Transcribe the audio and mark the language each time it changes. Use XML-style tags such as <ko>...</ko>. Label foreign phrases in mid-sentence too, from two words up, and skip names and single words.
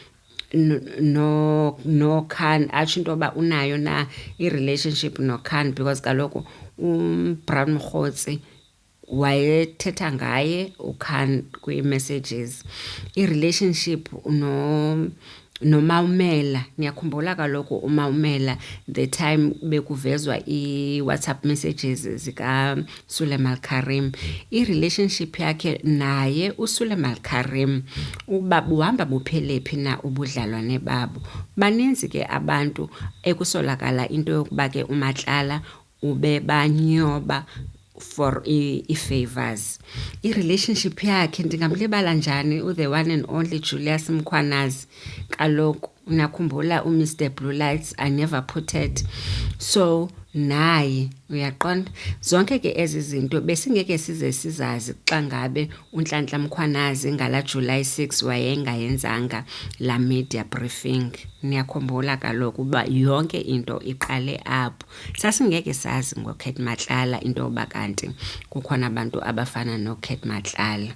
<xh>no Khan, atsho into yoba unayo na i-relationship no-Khan because kaloku Brown Mokgotsi wayethetha ngaye uKhan kwi-messages. I-relationship noMawumela, niyakhumbula kaloku uMawumela</xh> <en>the time</en> <xh>bekuvezwa i-WhatsApp messages zikaSuleiman Karim, i-relationship yakhe naye uSuleiman Karim uba buhamba buphelephi na ubudlalwane babo. Baninzi ke abantu ekusolakala into yokuba ke uMatlala ube banyoba for i-favors. I-relationship yakhe ndingamlibala njani</xh> <en>the one and only</en> <xh>Julius Mkhwanazi. Kaloku nakhumbula uMr Blue Lights,</xh> <en>I never put it.</en> <xh>So naye uyaqonda zonke ke ezi zinto besingeke size sizazi xa ngabe uNhlanhla Mkhwanazi ngala July 6 wayengayenzanga la</xh> <en>media briefing.</en> <xh>Niyakhumbula kaloku uba yonke into iqale apho. Sasingeke sazi ngoKat Matlala into yoba kanti kukhona abantu abafana noKat Matlala.</xh>